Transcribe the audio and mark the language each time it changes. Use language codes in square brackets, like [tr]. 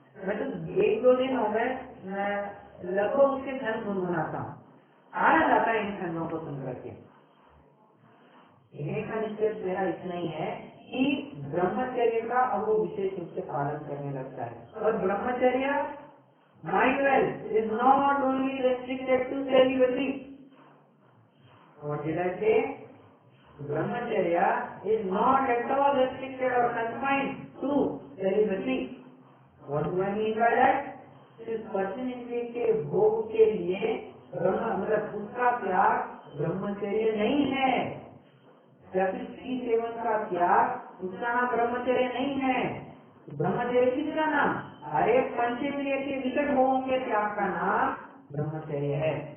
[hi] मैं तो 1-2 दिन हो गए, मैं लगभग उसके धन गुनगुनाता हूँ, आनंद आता है इन खंडों को सुन करके। एक निश्चय मेरा इतना ही है कि ब्रह्मचर्य का अब वो विशेष रूप से पालन करने लगता है, और ब्रह्मचर्य [en] Mind well, is not only restricted to celibacy. What did I say? Brahmacharya is not at all restricted or confined to celibacy. What do I mean by that? [hi] इस स्पर्शन इंद्रिय के भोग के लिए ब्रह्म मतलब उसका त्याग ब्रह्मचर्य नहीं है, या फिर स्त्री सेवन का त्याग उसका नाम ब्रह्मचर्य नहीं है। ब्रह्मचर्य किसका नाम? अरे पंचेंद्रिय के विषय भोगों के त्याग का नाम ब्रह्मचर्य है।